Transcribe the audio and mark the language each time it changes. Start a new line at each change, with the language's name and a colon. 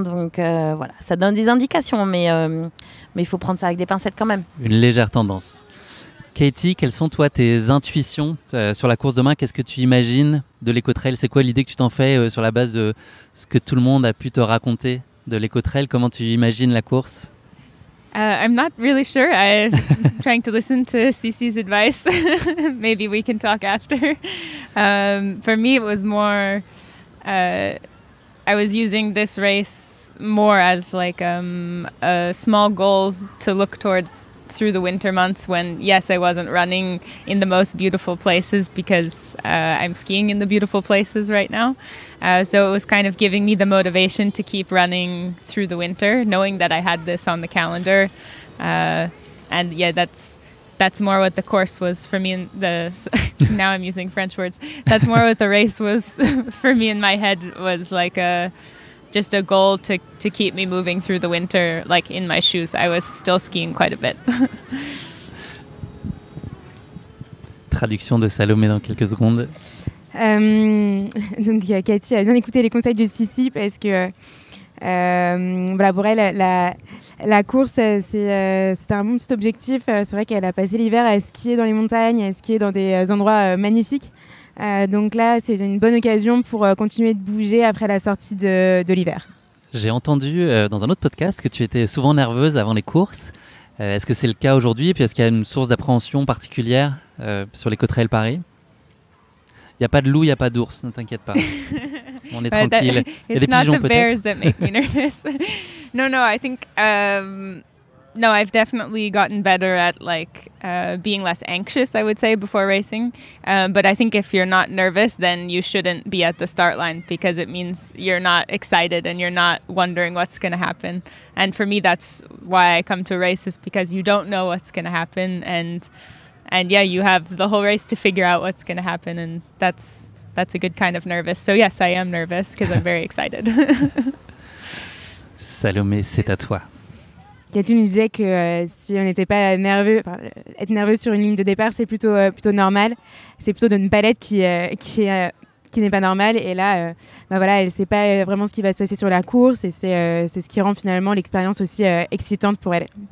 French: Donc voilà, ça donne des indications, mais il faut prendre ça avec des pincettes quand même. Une légère tendance. Katie, quelles sont toi tes intuitions sur la course demain? Qu'est-ce que tu imagines de l'Eco-Trail? C'est quoi l'idée que tu t'en fais sur la base de ce que tout le monde a pu te raconter de l'Eco-Trail? Comment tu imagines la course?
English: I'm not really sure. I'm trying to listen to Cece's advice. Maybe we can talk after. For me, it was more... I was using this race more as like a small goal to look towards through the winter months when, yes, I wasn't running in the most beautiful places because I'm skiing in the beautiful places right now. So it was kind of giving me the motivation to keep running through the winter, knowing that I had this on the calendar. And yeah, that's more what the course was for me. Now I'm using French words. That's more what the race was for me in my head, was like just a goal to keep me moving through the winter, like in my shoes. I was still skiing quite a bit.
French: Traduction de Salomé dans quelques secondes. Donc Cathy a bien écouté les conseils de Cece parce que voilà, pour elle la course c'est un bon petit objectif. C'est vrai qu'elle a passé l'hiver à skier dans les montagnes, à skier dans des endroits magnifiques. Donc là c'est une bonne occasion pour continuer de bouger après la sortie de l'hiver. J'ai entendu dans un autre podcast que tu étais souvent nerveuse avant les courses. Est-ce que c'est le cas aujourd'hui? Et puis est-ce qu'il y a une source d'appréhension particulière sur l'Eco-Trail Paris? Il n'y a pas de loup, il n'y a pas d'ours, ne t'inquiète pas. On est
English: But
French: tranquille. Il y a des
English: it's not
French: pigeons
English: the
French: peut-être.
English: bears that make me nervous. No, I think no, I've definitely gotten better at being less anxious, I would say, before racing. But I think if you're not nervous, then you shouldn't be at the start line because it means you're not excited and you're not wondering what's going to happen. And for me, that's why I come to races, because you don't know what's going to happen, and yeah, you have the whole race to figure out what's going to happen, and that's a good kind of nervous. So yes, I am nervous because I'm very excited.
French: Salomé, c'est à toi. Katou nous disait que si on n'était pas nerveux, être nerveux sur une ligne de départ, c'est plutôt normal. C'est plutôt d'une palette qui n'est pas normale. Et là, voilà, elle ne sait pas vraiment ce qui va se passer sur la course. Et c'est ce qui rend finalement l'expérience aussi excitante pour elle.